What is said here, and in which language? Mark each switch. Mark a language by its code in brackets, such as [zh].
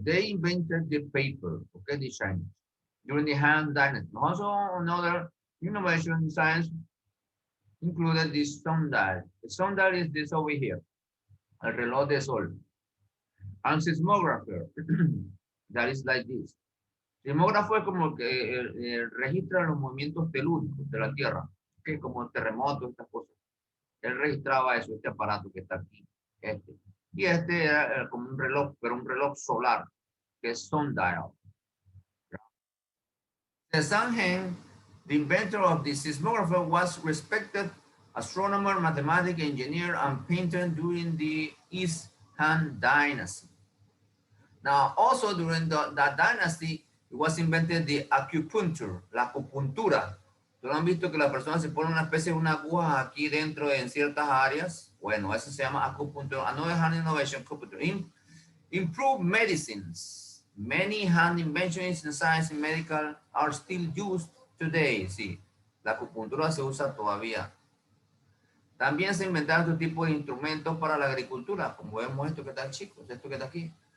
[en] They invented the paper, okay, the Chinese, during the Han Dynasty. Also, another innovation in science included the sundial. The sundial is this over here, el reloj de sol. And seismographer, that is like this. [es] Sismógrafo es como que registra los movimientos telúricos de la Tierra, que como terremotos, estas cosas. Él registraba eso, este aparato que está aquí. Y este era como un reloj, pero un reloj solar, que es sundial. [en] The San Heng, the inventor of the seismographer, was respected astronomer, mathematics, engineer, and painter during the East Han Dynasty. Now, also during that dynasty, it was invented the acupuncture, la acupuntura. [es] ¿Tú han visto que la persona se pone una especie de una aguja aquí dentro en ciertas áreas? Bueno, eso se llama acupuntura. Another hand innovation, acupuncture. [en] Improved medicines. Many hand inventions in science and medical are still used today. [es] Sí, la acupuntura se usa todavía. También se inventaron otro tipo de instrumentos para la agricultura, como vemos esto que está, chicos, esto que está aquí.